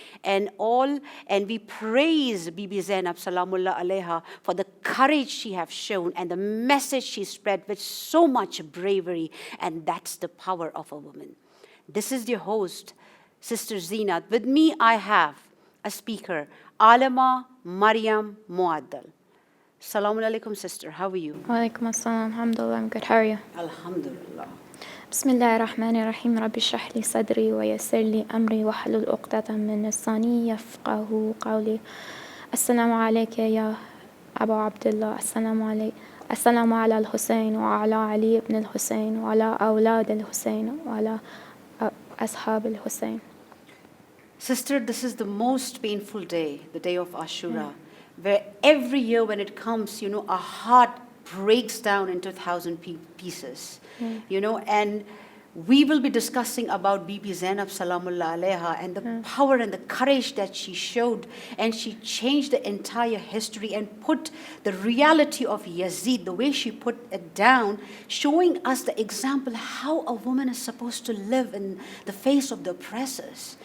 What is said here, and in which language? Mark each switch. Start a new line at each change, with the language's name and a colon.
English: And we praise Bibi Zainab Salamullah Alaiha for the courage she has shown and the message she spread with so much bravery, and that's the power of a woman. This is your host, Sister Zeenat. With me I have a speaker, Alama Maryam Muaddal. Assalamu alaikum, sister. How are you? Walaikum assalam. Alhamdulillah, I'm good. How are you? Alhamdulillah.
Arabic: بسم الله الرحمن الرحيم رب اشرح لي صدري ويسر لي أمري واحلل عقدة من لساني يفقهوا قولي. السلام عليك يا أبا عبد الله. السلام على الحسين وعلى علي بن الحسين وعلى أولاد الحسين وعلى أصحاب الحسين.
English: Sister, this is the most painful day, the day of Ashura, where every year when it comes, our heart breaks down into 1,000 pieces, and we will be discussing about Bibi Zainab Salamullah Alaiha and the power and the courage that she showed, and she changed the entire history and put the reality of Yazid, the way she put it down, showing us the example how a woman is supposed to live in the face of the oppressors.